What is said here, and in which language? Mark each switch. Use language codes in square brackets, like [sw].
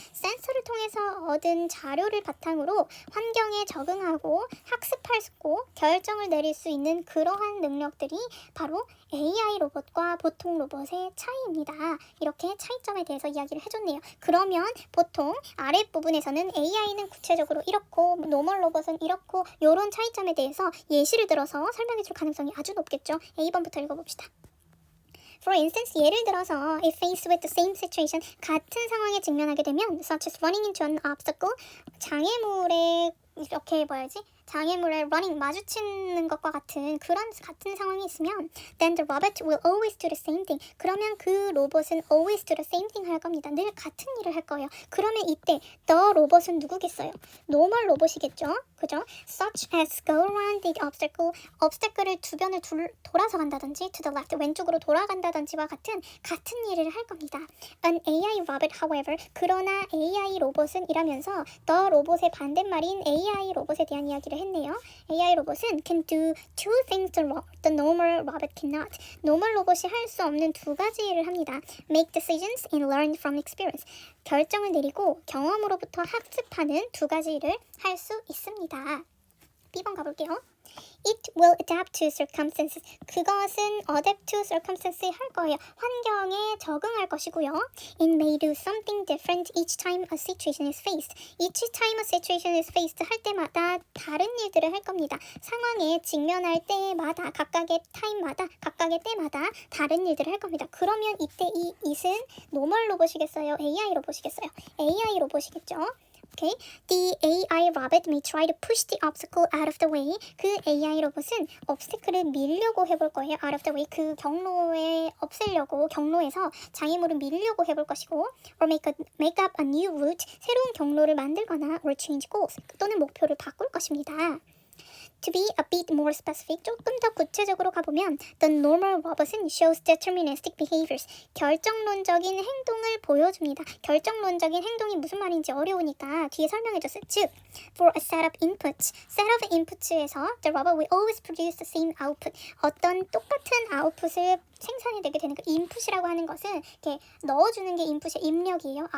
[ko] 센서를 통해서 얻은 자료를 바탕으로 환경에 적응하고 학습하고 결정을 내릴 수 있는 그러한 능력들이 바로 AI 로봇과 보통 로봇의 차이입니다. 이렇게 차이점에 대해서 이야기를 해줬네요. 그러면 보통 아랫부분에서는 AI는 구체적으로 이렇고 노멀 로봇은 이렇고 이런 차이점에 대해서 예시를 들어서 설명해줄 가능성이 아주 높겠죠. A번부터 읽어봅시다. [en] For instance, [ko] 예를 들어서 [en] if faced with the same situation, [ko] 같은 상황에 직면하게 되면 [en] such as running into an obstacle, [ko] 장애물에 이렇게 장애물에 running 마주치는 것과 같은 그런 같은 상황이 있으면 [en] then the robot will always do the same thing. [ko] 그러면 그 로봇은 [en] always do the same thing [ko] 할 겁니다. 늘 같은 일을 할 거예요. 그러면 이때 the 로봇은 누구겠어요? normal 로봇이겠죠? 그죠? [en] Such as go around the obstacle [ko] 을 주변을 돌아서 간다든지 [en] to the left [ko] 왼쪽으로 돌아간다든지와 같은 일을 할 겁니다. [en] An AI robot, however, [ko] 그러나 AI 로봇은 이라면서 the 로봇의 반대말인 AI 로봇에 대한 이야기를 했네요. [en] AI 로봇은 can do two things the normal robot cannot. [ko] normal 로봇이 할 수 없는 두 가지 일을 합니다. [en] Make decisions and learn from experience. [ko] 결정을 내리고 경험으로부터 학습하는 두 가지 일을 할 수 있습니다. B번 가볼게요. [en] It will adapt to circumstances. [ko] 그것은 [en] adapt to circumstances [ko] 할 거예요. 환경에 적응할 것이고요. [en] It may do something different each time a situation is faced. Each time a situation is faced [ko] 할 때마다 다른 일들을 할 겁니다. 상황에 직면할 때마다 각각의 타임마다 각각의 때마다 다른 일들을 할 겁니다. 그러면 이때 이 it은 normal 로봇이겠어요? AI 로봇이겠어요? AI 로봇이겠죠? Okay. [en] The AI robot may try to push the obstacle out of the way. [ko] 그 AI 로봇은 obstacle을 밀려고 해볼 거예요. [en] out of the way. [ko] 그 경로에 없애려고 경로에서 장애물을 밀려고 해볼 것이고 [en] or make up a new route. [ko] 새로운 경로를 만들거나 [en] or change goals. [ko] 또는 목표를 바꿀 것입니다. [en] To be a bit more specific, [ko] 조금 더 구체적으로 가보면 [en] the normal robot은 shows deterministic behaviors. [ko] 결정론적인 행동을 보여줍니다. 결정론적인 행동이 무슨 말인지 어려우니까 뒤에 설명해줬어요. [en] 즉, for a set of inputs, set of inputs에서 the robot will always produce the same output. [ko] 어떤 똑같은 아웃풋을 생산해내게 되는 그 인풋이라고 하는 것은 이렇게 넣어주는 게 인풋의 입력이에요.